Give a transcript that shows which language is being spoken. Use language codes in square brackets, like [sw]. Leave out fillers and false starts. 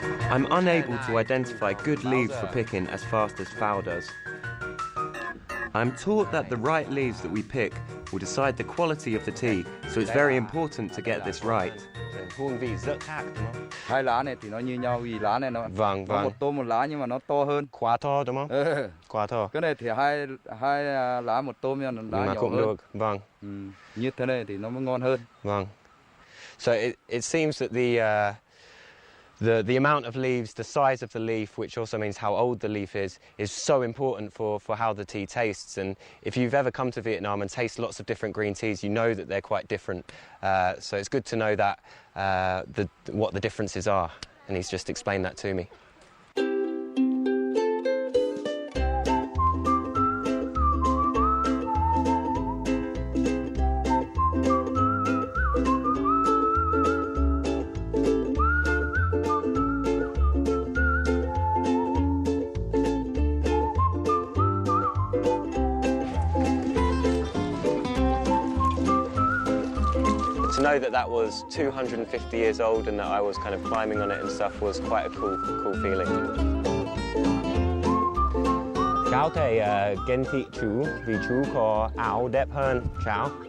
[en] I'm unable to identify good leaves for picking as fast as Phao does. I'm taught that the right leaves that we pick will decide the quality of the tea, so it's very important to get this right. [vi] Hương vị rất khác đúng không? Hai lá này thì nó như nhau vì lá này nó có một tôm một lá nhưng mà nó to hơn. Quá to đúng không? Quá to. Cái này thì hai lá một tôm nhưng mà lá nhỏ cũng hơn. Được. Vâng. Như thế này thì nó mới ngon hơn. Vâng. [en] So it seems that the amount of leaves, the size of the leaf, which also means how old the leaf is so important for how the tea tastes. And if you've ever come to Vietnam and taste lots of different green teas, you know that they're quite different. So it's good to know that what the differences are. And he's just explained that to me. To know that was 250 years old and that I was kind of climbing on it and stuff was quite a cool feeling. [vi] Cháu thầy ghen tị chú vì chú có áo đẹp hơn cháu.